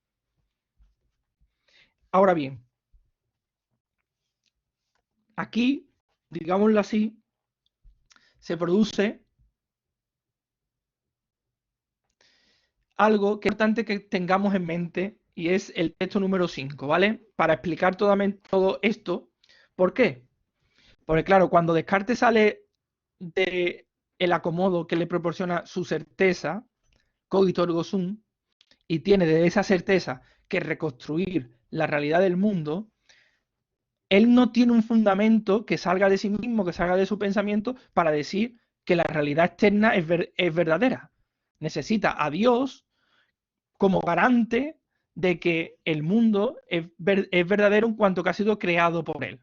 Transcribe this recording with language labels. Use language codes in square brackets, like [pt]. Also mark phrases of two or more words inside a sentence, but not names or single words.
[es] Ahora bien, aquí, digámoslo así, se produce algo que es importante que tengamos en mente y es el texto número 5, ¿vale? Para explicar todo esto. ¿Por qué? Porque claro, cuando Descartes sale del acomodo que le proporciona su certeza, [la] cogito ergo sum, [es] y tiene de esa certeza que reconstruir la realidad del mundo, él no tiene un fundamento que salga de sí mismo, que salga de su pensamiento, para decir que la realidad externa es verdadera. Necesita a Dios como garante de que el mundo es verdadero en cuanto que ha sido creado por él.